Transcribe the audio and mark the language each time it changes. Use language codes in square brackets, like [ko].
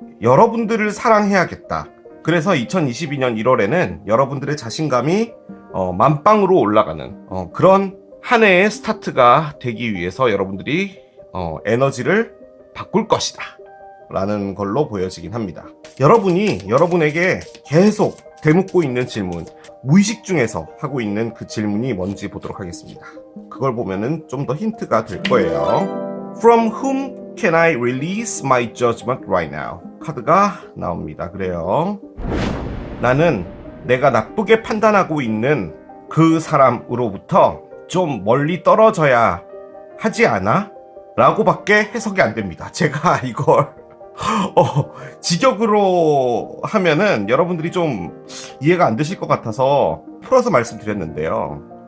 [ko] 여러분들을 사랑해야겠다. 그래서 2022년 1월에는 여러분들의 자신감이 만빵으로 올라가는 그런 한 해의 스타트가 되기 위해서 여러분들이 에너지를 바꿀 것이다 라는 걸로 보여지긴 합니다. 여러분이 여러분에게 계속 되묻고 있는 질문, 무의식 중에서 하고 있는 그 질문이 뭔지 보도록 하겠습니다. 그걸 보면은 좀 더 힌트가 될 거예요. [en] From whom can I release my judgment right now? [ko] 카드가 나옵니다. 그래요. 나는 내가 나쁘게 판단하고 있는 그 사람으로부터 좀 멀리 떨어져야 하지 않아? 라고 밖에 해석이 안 됩니다. 제가 이걸 직역으로 하면은 여러분들이 좀 이해가 안 되실 것 같아서 풀어서 말씀드렸는데요.